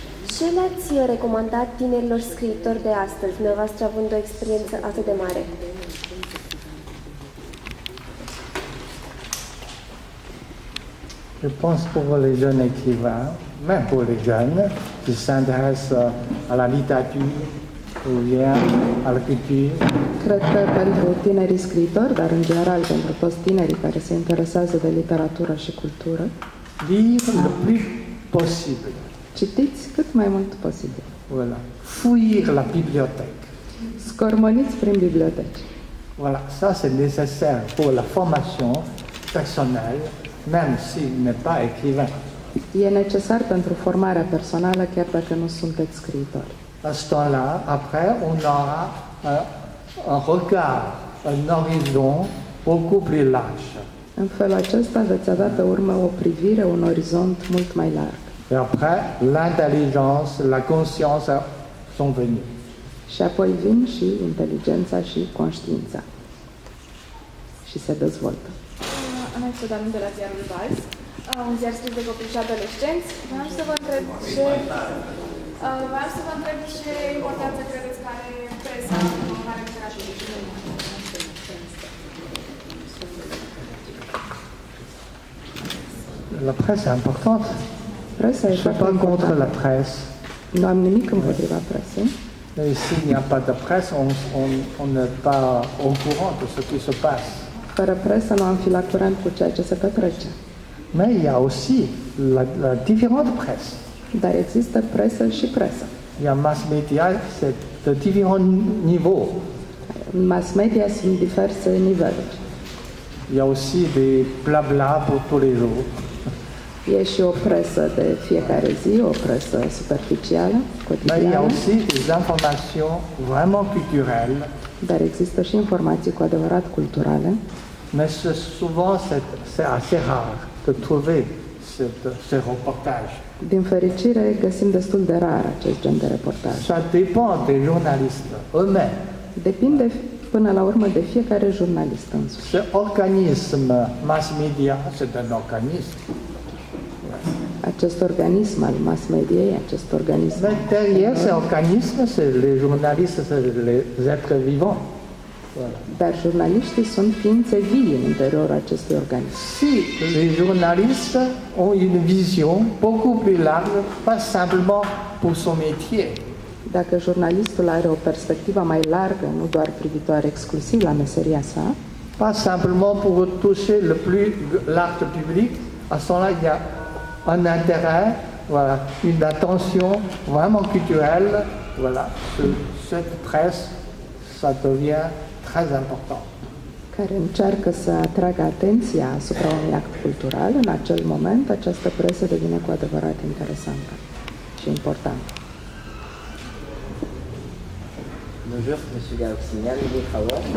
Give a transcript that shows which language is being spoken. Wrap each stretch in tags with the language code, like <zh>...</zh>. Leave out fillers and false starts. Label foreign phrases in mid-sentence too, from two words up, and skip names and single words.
<ro>Ce le-ați recomandat tinerilor scriitori de astăzi, dumneavoastră având o experiență atât de mare?</ro> <fr>Je pense pour les jeunes écrivains, même pour les jeunes qui s'intéressent à la littérature ou bien à la culture,</fr> <ro>Cred că pentru tinerii scriitori, dar în general pentru toți tinerii care se interesează de literatură și cultură,</ro> <fr>lire le plus possible.</fr> <ro>citiți cât mai mult posibil.</ro> <fr>Voilà. Fouiller la bibliothèque.</fr> <ro>Scormăniți prin biblioteci.</ro> <fr>Voilà, ça c'est nécessaire pour la formation personnelle, même s'il n'est pas écrivain.</fr> <ro>E necesar pentru formarea personală, chiar dacă nu sunteți scriitori.</ro> <fr>À ce temps-là, après, on aura un regard, un horizon beaucoup plus large.</fr> <ro>În felul acesta veți avea pe urmă o privire, un orizont mult mai larg.</ro> <fr>Et après, l'intelligence, la conscience sont venues.</fr> <ro>Și apoi vin și inteligența și conștiința. Și se dezvoltă. Ana Ipădanu de la Ziarul Vals, un ziar scris de copii și adolescenți. Vreau să vă întreb ce importanță credeți că are presa în promovarea literaturii.</ro> <fr>La presse est importante.</fr> <ro>Presa</ro> <fr>Je</fr> <ro>e</ro> <fr>ne suis</fr> <ro>foarte</ro> <fr>pas contre la</fr> <ro>importantă.</ro> <fr>presse.</fr> <ro>Nu am nimic împotriva presei,</ro> <fr>Mais s'il n'y a pas de presse, on n'est pas au courant de ce qui se passe.</fr> <ro>fără presă nu am fi la curent cu ceea ce se petrece.</ro> <fr>Mais il y a aussi la différente presse.</fr> <ro>Dar există presă și presă.</ro> <fr>Il y a mass media, c'est de différents niveaux.</fr> <ro>În mass media sunt diverse niveluri.</ro> <fr>Il y a aussi des blabla pour tous les jours.</fr> <ro>E și o presă de fiecare zi, o presă superficială,</ro> <fr>Mais il y a</fr> <ro>cotidiană,</ro> <fr>aussi des informations vraiment culturelles.</fr> <ro>dar există și informații cu adevărat culturale,</ro> <fr>Mais souvent, c'est assez rare de trouver ce reportage.</fr> <ro>Din fericire, găsim destul de rar acest gen de reportaj.</ro> <fr>Ça dépend des journalistes eux-mêmes.</fr> <ro>Depinde până la urmă de fiecare jurnalist însuși.</ro> <fr>Ce organisme mass media, c'est un organisme.</fr> <ro>Acest organism al mass mediei, acest organism,</ro> <fr>Mais derrière ces organismes, c'est les journalistes, c'est les êtres vivants. Voilà.</fr> <ro>dar jurnaliștii sunt ființe vii în interiorul acestui organism.</ro> <fr>Si les journalistes ont une vision beaucoup plus large, pas simplement pour son métier,</fr> <ro>Dacă jurnalistul are o perspectivă mai largă, nu doar privitoare exclusiv la meseria sa,</ro> <fr>pas simplement pour toucher le plus large public, à ce moment-là, il y a un intérêt, voilà, une attention vraiment culturelle, voilà, cette presse, ça devient très important.</fr> <ro>care încearcă să atragă atenția asupra unui act cultural, în acel moment această presă devine cu adevărat interesantă și importantă.</ro> <fr>Bonjour, Monsieur Gauxignan, Louis Travaux.</fr>